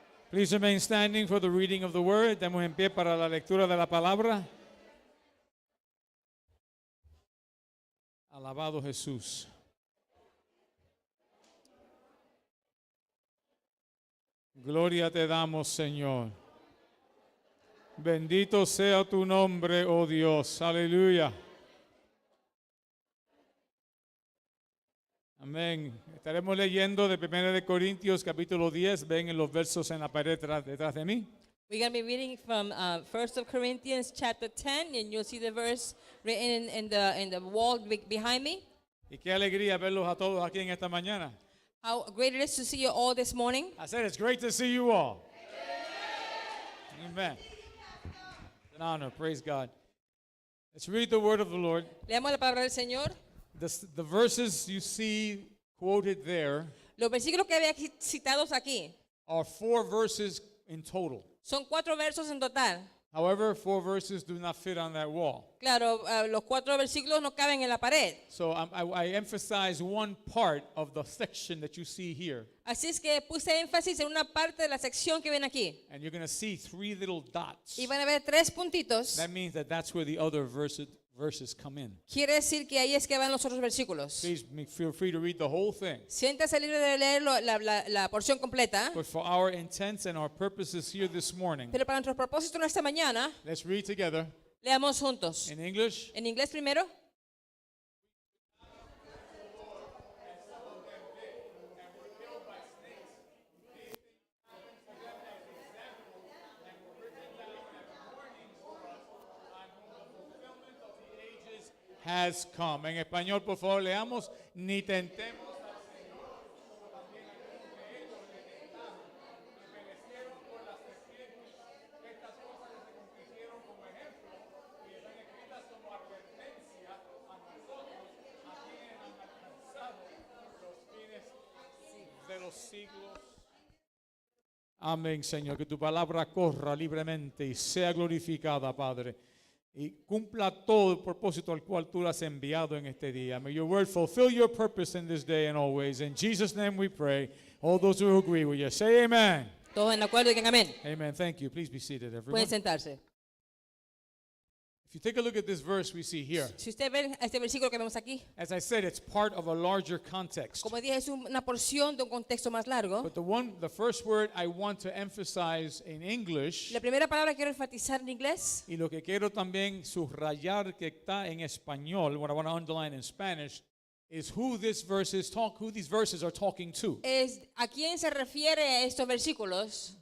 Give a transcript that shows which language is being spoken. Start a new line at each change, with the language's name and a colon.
English: Please remain standing for the reading of the word.
Spanish: Demos en pie para la lectura de la palabra. Alabado Jesús. Gloria te damos, Señor. Bendito sea tu nombre, oh Dios. Aleluya. Amén. Estaremos leyendo de 1 de Corintios capítulo 10. Ven en los versos en la pared detrás de mí.
English: We're going to be reading from 1 Corinthians chapter 10, and you'll see the verse written in the wall behind me.
Spanish: Y qué alegría verlos a todos aquí en esta mañana.
English: How great it is to see you all this morning. I said it's great to see you all. Amen. It's an honor. Praise God. Let's read the word of the Lord.
Spanish: Leamos la palabra del Señor.
English: The verses you see quoted there
Spanish: Los versículos que había citados aquí
English: are 4 verses in total.
Spanish: son 4 versos en total.
English: However, 4 verses do not fit on that wall.
Spanish: Claro, los 4 versículos no caben en la pared.
English: So I emphasize one part of the section that you see here.
Spanish: Así es que puse énfasis en una parte de la sección que ven aquí.
English: And you're going to see 3 little dots.
Spanish: Y van a ver 3 puntitos.
English: That means that that's where the other verses come in.
Spanish: Quiere decir que ahí es que van los otros versículos.
English: Please feel free to read the whole thing.
Spanish: Siéntase libre de leer la porción completa.
English: But for our intents and our purposes here this morning,
Spanish: Pero para nuestros propósitos esta mañana,
English: let's read together
Spanish: leamos juntos.
English: in English.
Spanish: En inglés primero.
English: Has come.
Spanish: En español, por favor, leamos. Ni tentemos al Señor, como también algunos de ellos le tentaron y perecieron por las serpientes. Estas cosas les acontecieron como ejemplo y están escritas como advertencia a nosotros, a quienes han alcanzado los fines de los siglos. Amén, Señor. Que tu palabra corra libremente y sea glorificada, Padre. Y cumpla todo el propósito al cual tú lo has enviado en este día.
English: May your word fulfill your purpose in this day and always. In Jesus' name we pray. All those who agree with you, say amen.
Spanish: Todos en acuerdo, digan amén.
English: Amen. Thank you. Please be seated, everyone.
Spanish: Pueden sentarse.
English: If you take a look at this verse we see here,
Spanish: Si usted ve este versículo que vemos aquí,
English: as I said, it's part of a larger context.
Spanish: como dije, es una porción de un contexto más largo.
English: But the first word I want to emphasize in English,
Spanish: La primera palabra que quiero enfatizar en inglés, y lo que quiero también subrayar que está en español,
English: what I want to underline in Spanish, is who these verses are talking to.
Spanish: es a quién se refiere estos versículos.